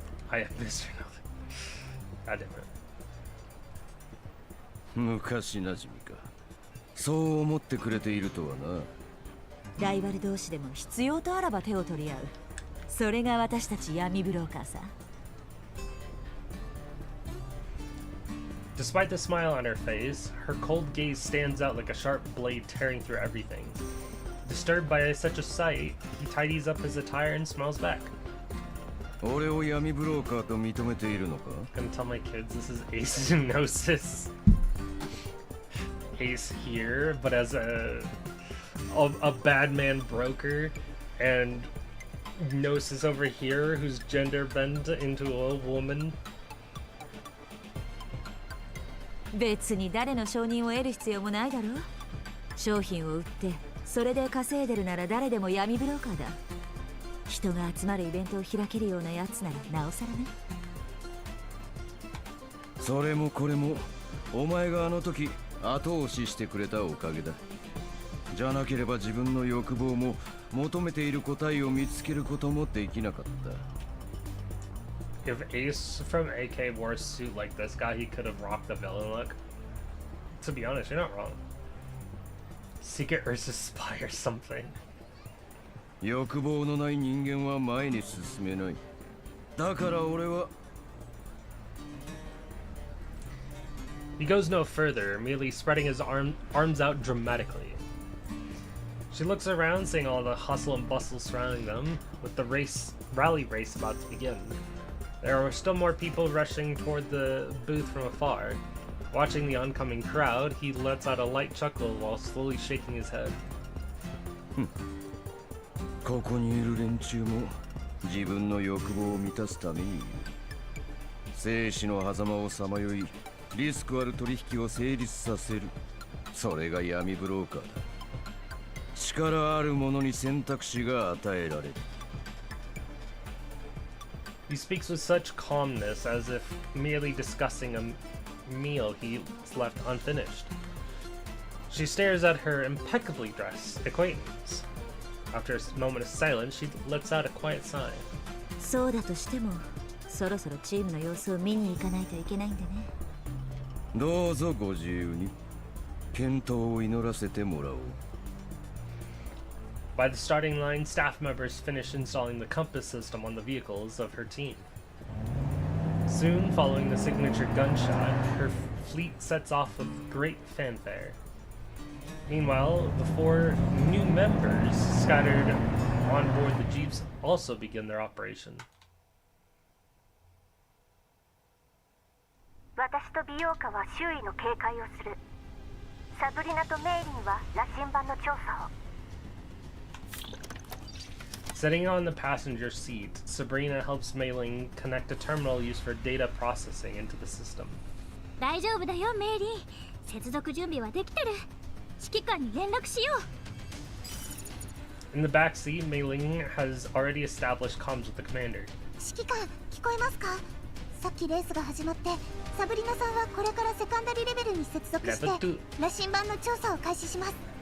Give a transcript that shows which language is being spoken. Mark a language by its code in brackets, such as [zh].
[en] I have this or nothing. God damn it. [ja] 昔なじみか。そう思ってくれているとはな。ライバル同士でも必要とあらば手を取り合う。それが私たち闇ブローカーさ。 [en] Despite the smile on her face, her cold gaze stands out like a sharp blade tearing through everything. Disturbed by such a sight, he tidies up his attire and smiles back. [ja] 俺を闇ブローカーと認めているのか? [en] I'm gonna tell my kids this is Ace's Gnosis. Ace here, but as a bad man broker, and Gnosis over here who's gender bent into a woman. [ja] 別に誰の承認を得る必要もないだろう。商品を売ってそれで稼いでるなら誰でも闇ブローカーだ。人が集まるイベントを開けるようなやつならなおさらね。それもこれもお前があの時後押ししてくれたおかげだ。じゃなければ自分の欲望も求めている答えを見つけることもできなかった。 [en] If Ace from AK wore a suit like this guy, he could have rocked the villain look. To be honest, you're not wrong. Secret Ursa's spy or something. [ja] 欲望のない人間は前に進めない。だから俺は [en] He goes no further, merely spreading his arms out dramatically. She looks around, seeing all the hustle and bustle surrounding them, with the rally race about to begin. There are still more people rushing toward the booth from afar. Watching the oncoming crowd, he lets out a light chuckle while slowly shaking his head. [ja] ここにいる連中も自分の欲望を満たすためにいる。生死の狭間をさまよい、リスクある取引を成立させる。それが闇ブローカーだ。力ある者に選択肢が与えられる。 [en] He speaks with such calmness as if merely discussing a meal he's left unfinished. She stares at her impeccably dressed acquaintance. After a moment of silence, she lets out a quiet sigh. [ja] そうだとしても、そろそろチームの様子を見に行かないといけないんでね。どうぞご自由に。健闘を祈らせてもらおう。 [en] By the starting line, staff members finish installing the compass system on the vehicles of her team. Soon, following the signature gunshot, her fleet sets off with great fanfare. Meanwhile, the 4 new members scattered on board the jeeps also begin their operation. [ja] 私と美容家は周囲の警戒をする。サブリナとメイリンは羅針盤の調査を。 [en] Sitting on the passenger seat, Sabrina helps Mei Ling connect a terminal used for data processing into the system. [ja] 大丈夫だよメイリー。接続準備はできてる。指揮官に連絡しよう。 [en] In the back seat, Mei Ling has already established comms with the commander. [ja] 指揮官聞こえますか？さっきレースが始まって、サブリナさんはこれからセカンダリレベルに接続して羅針盤の調査を開始します。